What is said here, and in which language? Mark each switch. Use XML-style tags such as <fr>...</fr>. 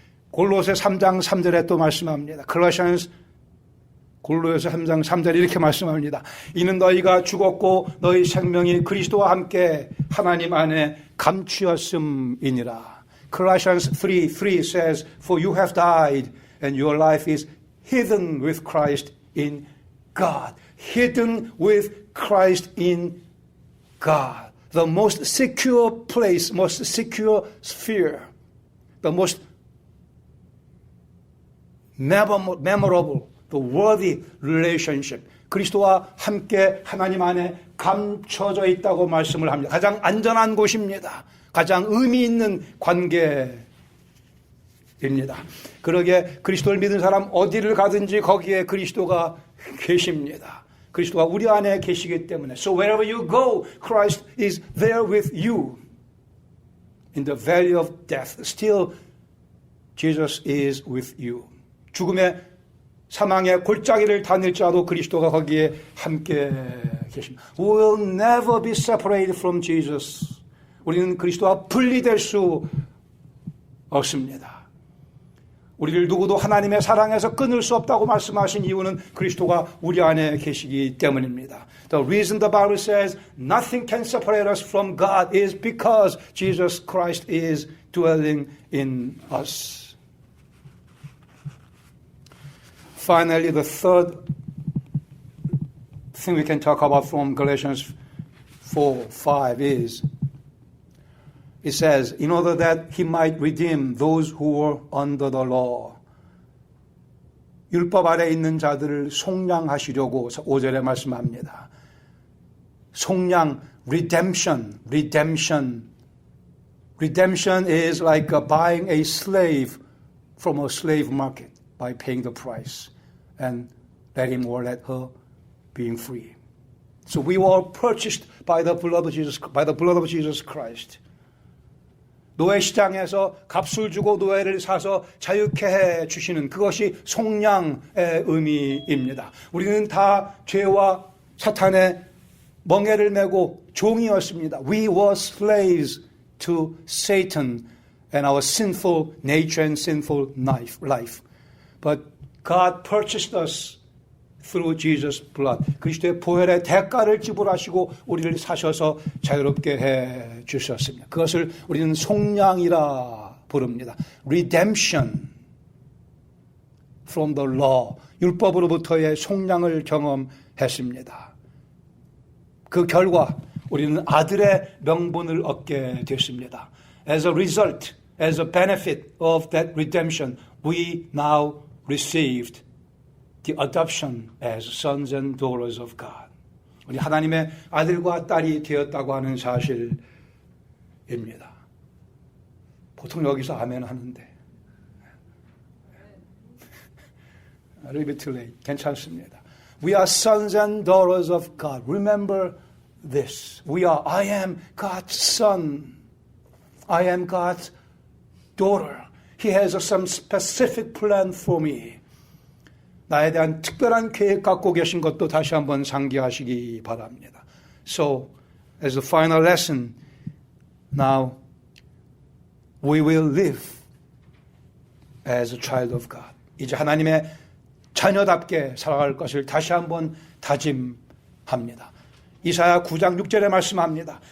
<ko>골로새 3장 3절에 또 말씀합니다. 골로새 3장 3절에 이렇게 말씀합니다. 이는 너희가 죽었고 너희 생명이 그리스도와 함께 하나님 안에 감추었음이니라.</ko> <en>Colossians 3:3 says, For you have died and your life is hidden with Christ in God. Hidden with Christ in God. The most secure place, most secure sphere, the most memorable, the worthy relationship.</en> <ko>그리스도와 함께 하나님 안에 감춰져 있다고 말씀을 합니다. 가장 안전한 곳입니다. 가장 의미 있는 관계입니다. 그러게 그리스도를 믿은 사람 어디를 가든지 거기에 그리스도가 계십니다. 그리스도가 우리 안에 계시기 때문에.</ko> <en>So wherever you go, Christ is there with you. In the valley of death, still Jesus is with you.</en> <ko>죽음의 사망의 골짜기를 다닐지라도 그리스도가 거기에 함께 계십니다.</ko> <en>We will never be separated from Jesus.</en> <ko>우리는 그리스도와 분리될 수 없습니다. 우리를 누구도 하나님의 사랑에서 끊을 수 없다고 말씀하신 이유는 그리스도가 우리 안에 계시기 때문입니다.</ko> <en>The reason the Bible says nothing can separate us from God is because Jesus Christ is dwelling in us. Finally, the third thing we can talk about from Galatians 4:5 is, it says, in order that he might redeem those who were under the law.</en> <ko>율법 아래 있는 자들을 속량하시려고 5절에 말씀합니다.</ko> <en>속량, redemption. Redemption is like buying a slave from a slave market by paying the price and let him or let her being free. So we were purchased by the blood of Jesus Christ.</en> <ko>노예 시장에서 값을 주고 노예를 사서 자유케 해 주시는 그것이 속량의 의미입니다. 우리는 다 죄와 사탄의 멍에를 메고 종이었습니다.</ko> <en>We were slaves to Satan and our sinful nature and sinful life. But God purchased us through Jesus' blood.</en> <ko>그리스도의 보혈의 대가를 지불하시고 우리를 사셔서 자유롭게 해 주셨습니다. 그것을 우리는 속량이라 부릅니다.</ko> <en>Redemption from the law.</en> <ko>율법으로부터의 속량을 경험했습니다. 그 결과 우리는 아들의 명분을 얻게 됐습니다.</ko> <en>As a result, as a benefit of that redemption, we now received the adoption as sons and daughters of God.</en> <ko>우리 하나님의 아들과 딸이 되었다고 하는 사실입니다. 보통 여기서 아멘 하는데</ko> <en>a little bit too late.</en> <ko>괜찮습니다.</ko> <en>We are sons and daughters of God. Remember this. I am God's son. I am God's daughter. He has some specific plan for me.</en> <ko>나에 대한 특별한 계획 갖고 계신 것도 다시 한번 상기하시기 바랍니다.</ko> <en>So, as a final lesson, now we will live as a child of God.</en> <ko>이제 하나님의 자녀답게 살아갈 것을 다시 한번 다짐합니다. 이사야 9장 6절에 말씀합니다.</ko>